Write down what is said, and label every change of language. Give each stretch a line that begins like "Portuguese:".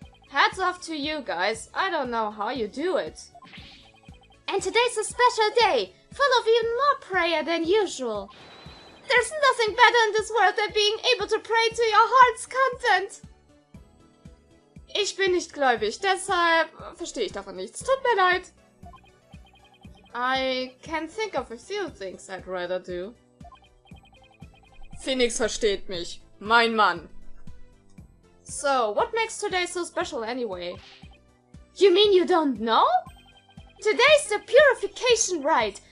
English: Hats off to you guys. I don't know how you do it. And today's a special day, full of even more prayer than usual. There's nothing better in this world than being able to pray to your heart's content.
German: Ich bin nicht gläubig, deshalb verstehe ich davon nichts. Tut mir leid.
English: I can think of a few things I'd rather do.
German: Phoenix versteht mich. Mein Mann.
English: So, what makes today so special anyway? You mean you don't know? Today's the purification rite.